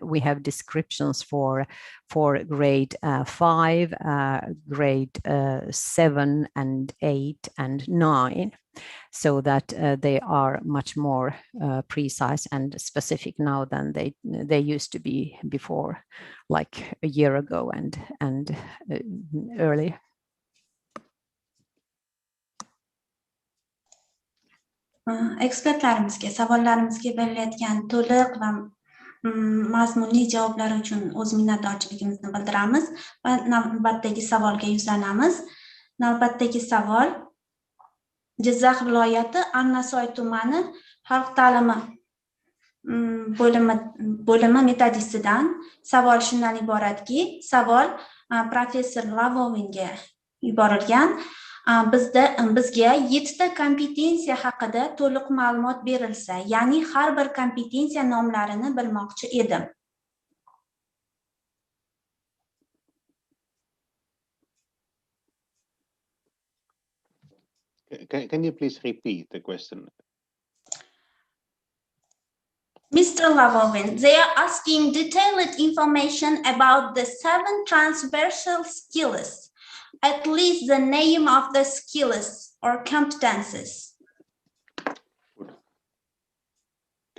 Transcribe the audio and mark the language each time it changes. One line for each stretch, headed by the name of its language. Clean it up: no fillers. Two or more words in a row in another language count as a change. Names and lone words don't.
English: We have descriptions for grade 5, grade 7 and 8 and 9, so that they are much more precise and specific now than they used to be before, like a year ago and earlier.
Uzbek: Ekspertlarimizga savollarimizga berilayotgan to'liq va mazmunli javoblar uchun o'z minnatdorchiligimizni bildiramiz va navbatdagi savolga yuzlanamiz. Navbatdagi savol: Jizzax viloyati Annasoy tumani xalq ta'limi bo'limi metodistidan savol shundan iboratki, savol professor Lavovinga yuborilgan. Bizga 7 ta kompetensiya haqida to'liq ma'lumot berilsa, ya'ni har bir kompetensiya nomlarini bilmoqchi edim.
English: Can you please repeat the question? Mr. Lavovin, they are asking detailed information about the 7 transversal skills, at least the name of the skills or competences.